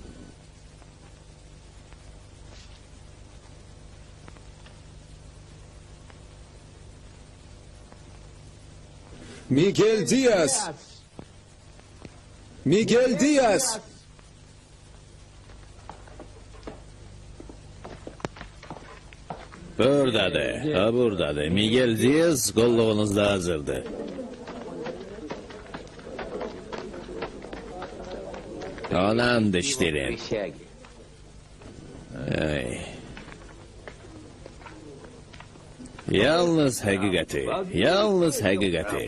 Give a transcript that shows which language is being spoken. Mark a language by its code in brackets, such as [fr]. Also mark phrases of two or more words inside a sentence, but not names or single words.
[az] Miguel Diaz! Miguel Diaz! Buradadır, ha buradadır. Miguel Diaz qolluğunuzda hazırdır. [tr] Anan dişlerin. [az] Ay. Yalnız həqiqəti, yalnız həqiqəti.